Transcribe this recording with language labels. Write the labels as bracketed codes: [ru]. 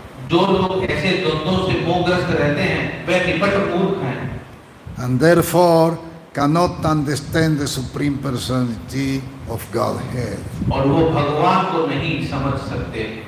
[hi] जो लोग ऐसे द्वंद्वों से मोहग्रस्त रहते हैं वे निपट मूर्ख हैं। [en] And therefore cannot understand the Supreme Personality of Godhead. [hi] और वो भगवान को नहीं समझ सकते।